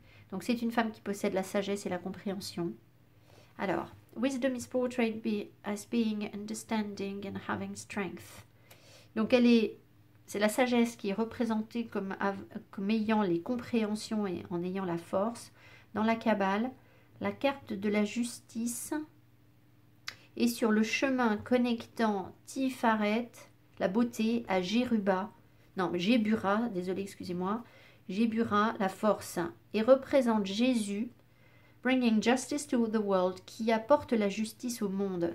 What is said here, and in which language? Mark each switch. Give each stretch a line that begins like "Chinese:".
French: Donc c'est une femme qui possède la sagesse et la compréhension. Alors,
English: wisdom is portrayed as being understanding and having strength.
French: Donc c'est la sagesse qui est représentée comme ayant les compréhensions et en ayant la force. Dans la Kabbale, la carte de la justice est sur le chemin connectant Tifaret, la beauté, à Gébura, désolé, excusez-moi, Gébura, la force, et représente Jésus,
English: bringing justice to the world,
French: qui apporte la justice au monde.